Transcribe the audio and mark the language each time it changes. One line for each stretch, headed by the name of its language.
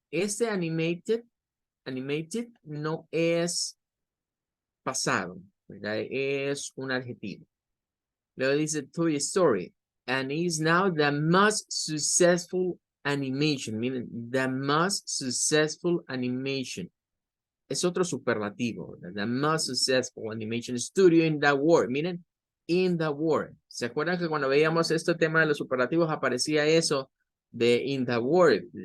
Spanish: Este animated no es pasado, ¿verdad? Es un adjetivo. Luego dice
English: Toy Story, and is now the most successful animation. Miren, the most successful animation.
Spanish: Es otro superlativo, ¿verdad?
English: The most successful animation studio in the world. Miren, in the world.
Spanish: ¿Se acuerdan que cuando veíamos este tema de los superlativos aparecía eso de
English: in the world?